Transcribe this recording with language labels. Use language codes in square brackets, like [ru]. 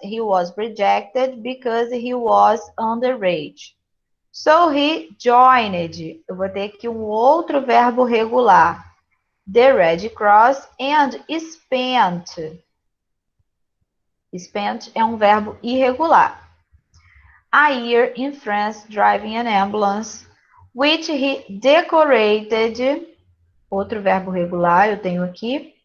[en] He was rejected because he was underage. So he joined. [pt] Eu vou ter aqui um outro verbo regular. [en] The Red Cross and spent. [pt] Spent é um verbo irregular. [en] A year in France driving an ambulance, which he decorated. [pt] Outro verbo regular eu tenho aqui.